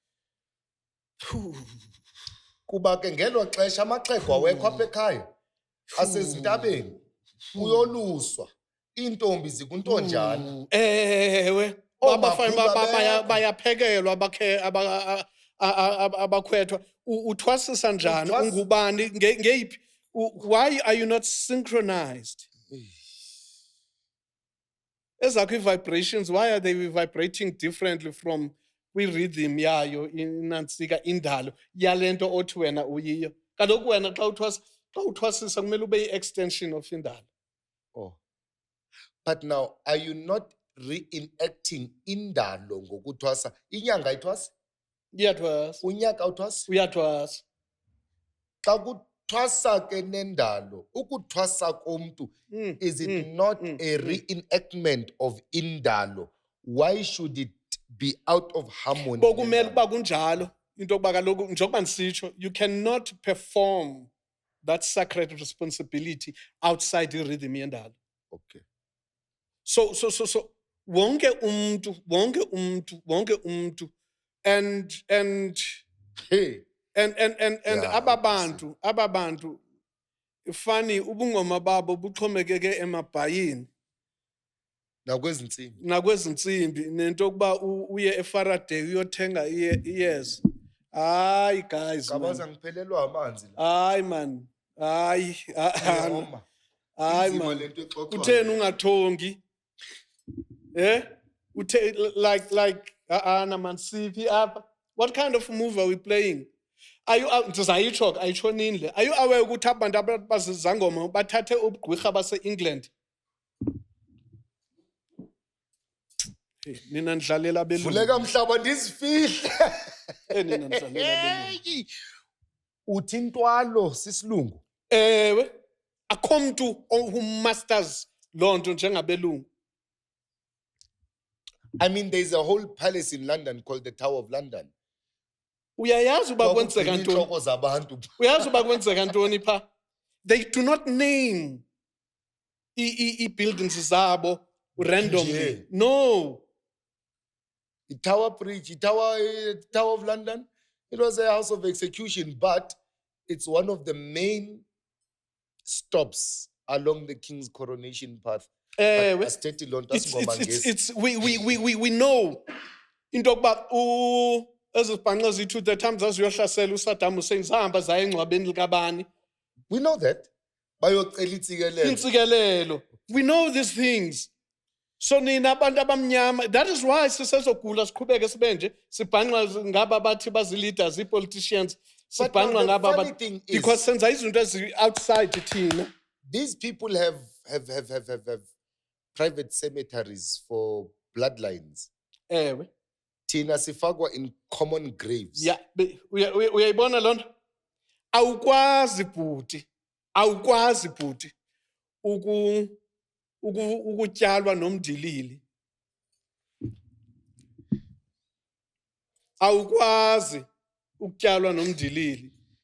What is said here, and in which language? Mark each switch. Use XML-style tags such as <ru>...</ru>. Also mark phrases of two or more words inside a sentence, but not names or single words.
<xh>Kuba ke ngelo xesha amaxhego awekho apha ekhaya asezintabeni kuyoluswa iintombi zikuntonjana. Ewe. Bayaphekelwa abakhwethwa. Uthwasisa njani ungubani ngeyiphi?</xh> <en>Why are you not synchronized? Ezakho vibrations, why are they vibrating differently from rhythm</en> <xh>yayo inansika indalo yalento othi wena uyiyo? Kaloku wena xa uthwasisa kumele ube yi-</xh> <en>extension of</en> <xh>indalo.</xh> <en>Oh. But now, are you not reenacting</en> <xh>indalo ngokuthwasa? Inyanga ayithwasi? Iyathwasa. Unyaka awuthwasi? Uyathwasa. Xa kuthwasa ke nendalo, ukuthwasa komntu,</xh> <en>is it not a reenactment of indalo? Why should it be out of harmony?</en> <xh>Bokumele uba kunjalo. into yokuba kaloku njengoba ndisitsho,</xh> <en>you cannot perform that sacred responsibility outside irhythm yendalo. Okay.</en> <xh>So wonke umntu and Hey. Yeah, aba bantu funny ubungoma babo buxhomekeke emabhayini nakwezinsimbi nento yokuba uye eFaraday uyothenga iyeza. Hayi guys,</xh> <zu>Kabaza ngiphelelwa amanzi la.</zu> <xh>Hayi man. Hayi. Hayi man. Utheni ungathongi?</xh> <en>Like man,</en> <xh>siphi apha?</xh> <en>What kind of move are we playing? Are you</en> <xh>ayitsho nini le?</xh> <en>Are you aware</en> <xh>ukuthi abantu abazizangoma bathathe ubugqwirha base-England? Nina ndlalela abelungu. Vuleka mhlaba ndizifihle. Nina ndlalela abelungu. Uthi intwalo sisilungu? Ewe. Akho mntu</xh> <en>who masters</en> <xh>loo nto njengabelungu.</xh> <en>I mean, there's a whole palace in London called the Tower of London.</en> <xh>Uyayazi uba kwenzeka ntoni? Inhloko zabantu. Uyazi uba kwenzeka ntoni pha?</xh> <en>They do not name</en> <xh>i-buildings zabo</xh> <en>randomly. No. The Tower Bridge, the Tower of London, it was a house of execution, but it's one of the main stops along the King's coronation path. We</en> <xh>know into yokuba ezibhanqa zethu</xh> <en>the times</en> <xh>aziyohlasela uSaddam Hussein zahamba zaya engcwabeni likabani.</xh> <en>We know that.</en> <xh>Bayocela intsikelelo.</xh> <en>We know these things. So</en> <xh>nina abantu abamnyama,</xh> <en>that is why</en> <xh>sisezogula siqhubeke sibenje sibhanqa ngaba bathi bazi-leaders, i-politicians, sibhanqa ngaba because senza izinto ezi-outside thina.</xh> <en>These people have private cemeteries for bloodlines.</en> <xh>Ewe. Thina sifakwa</xh> <en>in common graves. Yeah,</en> <xh>uyayibona loo nto? Awukwazi bhuti ukutyalwa nomndilili. Awukwazi ukutyalwa nomndilili.</xh>